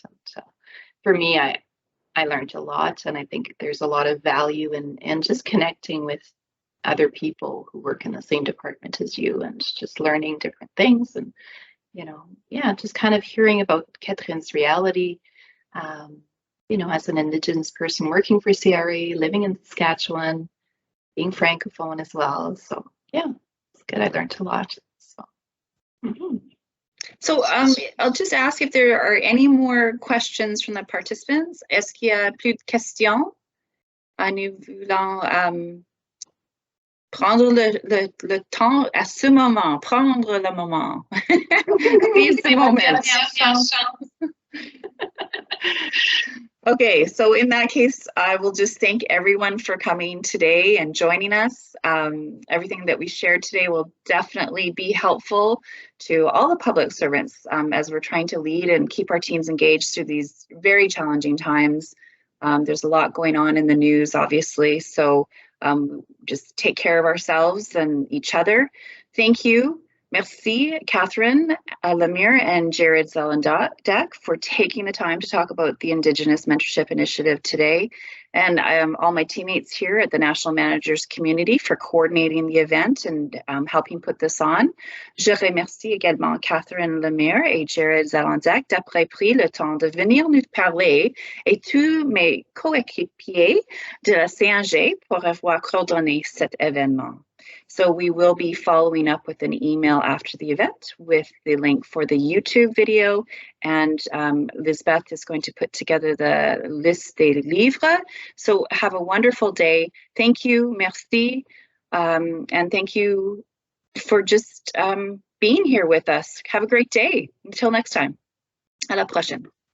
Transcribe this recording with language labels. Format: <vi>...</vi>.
<en>And, for me, I learned a lot, and I think there's a lot of value in just connecting with other people who work in the same department as you and just learning different things and, just kind of hearing about Catherine's reality, as an Indigenous person working for CRA, living in Saskatchewan, being Francophone as well. So, yeah, it's good. I learned a lot. So, So I'll just ask if there are any more questions from the participants.</en> <fr>Est-ce qu'il y a plus de questions? Nous voulons prendre le temps à ce moment, prendre le moment.</fr> <en>Seize the moment. Okay, so in that case, I will just thank everyone for coming today and joining us. Everything that we shared today will definitely be helpful to all the public servants as we're trying to lead and keep our teams engaged through these very challenging times. There's a lot going on in the news, obviously, so just take care of ourselves and each other. Thank you. Merci, Catherine Lemire and Jared Zolondek for taking the time to talk about the Indigenous Mentorship Initiative today. And all my teammates here at the National Managers Community for coordinating the event and helping put this on.</en> <fr>Je remercie également Catherine Lemire et Jared Zolondek d'avoir pris le temps de venir nous parler et tous mes coéquipiers de la CNG pour avoir coordonné cet événement.</fr> <en>So we will be following up with an email after the event with the link for the YouTube video, and Lisbeth is going to put together the</en> <fr>liste des livres.</fr> <en>So have a wonderful day. Thank you, merci, and thank you for just being here with us. Have a great day. Until next time.</en> <fr>À la prochaine.</fr>